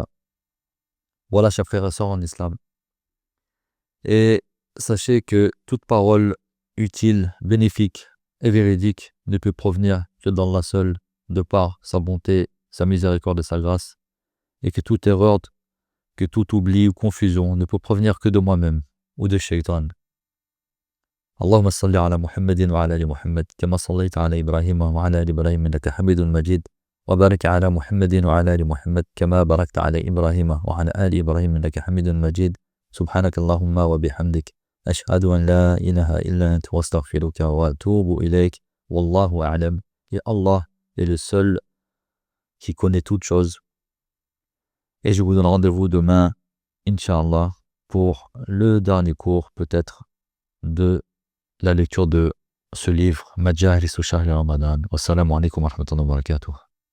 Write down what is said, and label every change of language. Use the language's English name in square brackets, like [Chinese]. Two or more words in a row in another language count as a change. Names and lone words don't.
[French] Voilà, chers frères et sœurs en islam. Et sachez que toute parole utile, bénéfique et véridique ne peut provenir que d'Allah seul, de par sa bonté, sa miséricorde et sa grâce, et que toute erreur, que tout oubli ou confusion ne peut provenir que de moi-même ou de Shaitan. [Arabic] اللهم صل على محمد وعلى آل محمد كما صليت على إبراهيم وعلى آل إبراهيم إنك حميد مجيد. وبارك على محمد وعلى آل محمد كما باركت على إبراهيم وعلى آل إبراهيم إنك حميد مجيد سبحانك اللهم وبحمدك أشهد أن لا إله إلا أنت واستغفرك وأتوب إليك والله أعلم. [French] Et Allah est le seul qui connaît toutes choses. Et je vous donne rendez-vous demain, Inch'Allah, pour le dernier cours peut-être de la lecture de ce livre Majalisu Shahri Ramadan. [Arabic] والسلام عليكم ورحمة الله وبركاته.